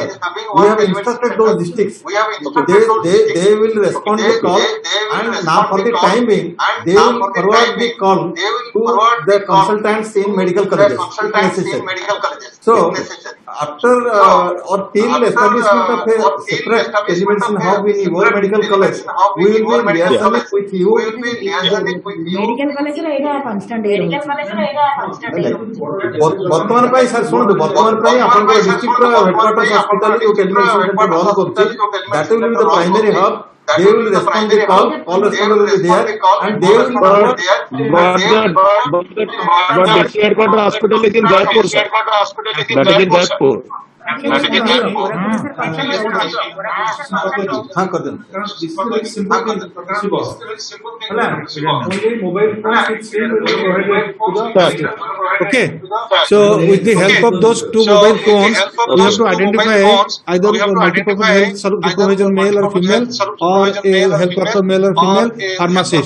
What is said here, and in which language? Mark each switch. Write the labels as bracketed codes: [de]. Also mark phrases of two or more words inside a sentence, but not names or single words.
[en] We have instructed those districts. They will respond to call, and now for the time being, they will forward the call to the consultants in medical colleges. So, after or till establishment of a separate telemedicine hub in your medical college, we will be liaising with you. Medical college constant [or] ବର୍ତ୍ତମାନ ପାଇଁ ସାର୍ ଶୁଣନ୍ତୁ ବର୍ତ୍ତମାନ ପାଇଁ ଆପଣଙ୍କ ଡିଷ୍ଟ୍ରିକ୍ଟର [en] headquarters hospital [or] ଯୋଉ [en] telemedicine center run [or] କରୁଛି [en] that will be the primary hub. They will respond the call responder will be there, and they will But the headquarters hospital is in Jaipur, sir. That is in Jaipur. [hi] हाँ कर देना. [en] Okay. So with the help of those two mobile phones, we have to identify either multi-purpose health supervisor male or female, or a health worker male or female pharmacist.